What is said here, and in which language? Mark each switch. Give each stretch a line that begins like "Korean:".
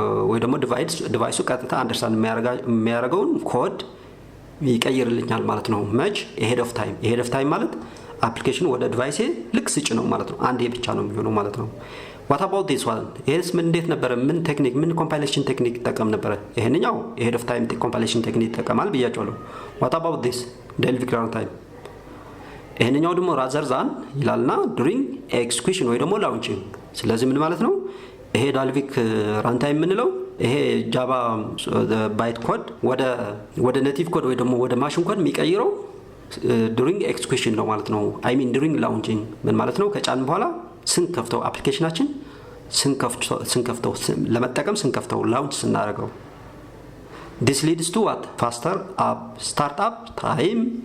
Amharic: ወይ ደግሞ ዲቫይሱ ቀጥታ አንደርስታንድ የሚያደርገውን ኮድ ይቀይርልኛል ማለት ነው። መች ahead of time ማለት አፕሊኬሽኑ ወደ ዲቫይሴ ልክ ስጭ ነው ማለት ነው። አንዴ ብቻ ነው የሚሆነው ማለት ነው።
English: what about this one
Amharic: ይሄስ ምን እንዴት ነበር ምን compilation technique ተጠቀም ነበር?
English: ይሄንኛው ahead of time compilation technique
Amharic: ተጠቀማል ብያቸዋለሁ።
English: what about this Dalvik runtime ይሄንኛው ደግሞ rather than ይላልና during execution ወይ ደግሞ launching።
Amharic: ስለዚህ ምን ማለት ነው? ይሄ Dalvik runtime ምንለው ይሄ ጃቫ ባይት ኮድ ወደ ኔቲቭ ኮድ ወይ ደግሞ ወደ ማሽን ኮድ የሚቀይረው
English: during execution
Amharic: ነው ማለት ነው።
English: I mean during launching
Amharic: ምን ማለት ነው? ከጫን በኋላ ስንከፍተው አፕሊኬሽናችን ስንከፍተው ለመጠቀም ስንከፍተው ላውንች ስናደርገው
English: this leads to what faster app startup time